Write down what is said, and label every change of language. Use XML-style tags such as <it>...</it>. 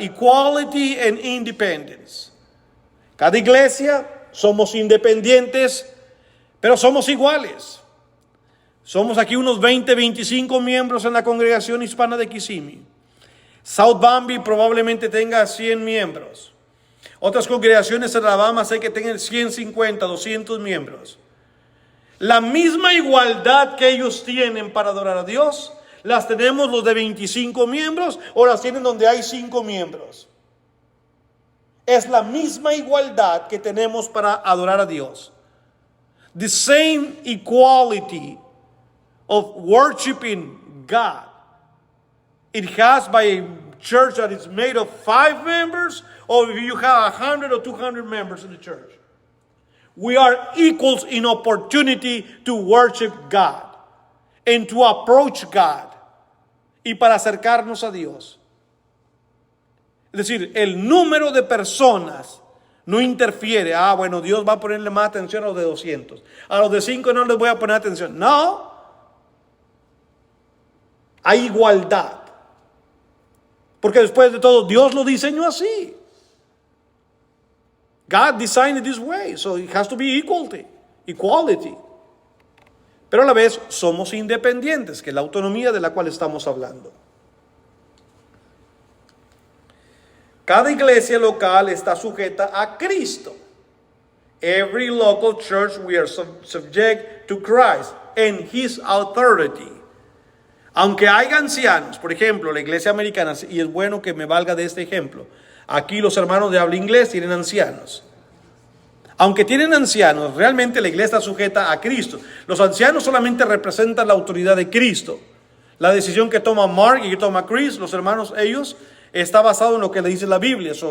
<en>Equality and independence.</en> <es>Cada iglesia somos independientes, pero somos iguales. Somos aquí unos 20, 25 miembros en la congregación hispana de Kissimmee. South Bambi probablemente tenga 100 miembros. Otras congregaciones en Alabama sé que tengan 150, 200 miembros. La misma igualdad que ellos tienen para adorar a Dios, las tenemos los de 25 miembros o las tienen donde hay 5 miembros. Es la misma igualdad que tenemos para adorar a Dios.</es> <en>The same equality of worshiping God. It has by a church that is made of 5 members, or if you have 100 or 200 members in the church. We are equals in opportunity to worship God and to approach God</en> <es>y para acercarnos a Dios. Es decir, el número de personas no interfiere. Bueno, Dios va a ponerle más atención a los de 200. A los de 5 no les voy a poner atención. No. Hay igualdad. Porque después de todo, Dios lo diseñó así.</es> <en>God designed it this way. So it has to be equality.</en> <es>Pero a la vez somos independientes, que es la autonomía de la cual estamos hablando. Cada iglesia local está sujeta a Cristo.</es> <en>Every local church we are subject to Christ and His authority.</en> <es>Aunque haya ancianos, por ejemplo, la iglesia americana, y es bueno que me valga de este ejemplo, aquí los hermanos de habla inglés tienen ancianos. Aunque tienen ancianos, realmente la iglesia está sujeta a Cristo. Los ancianos solamente representan la autoridad de Cristo. La decisión que toma Mark y que toma Chris, los hermanos, ellos, está basado en lo que le dice la Biblia.</es>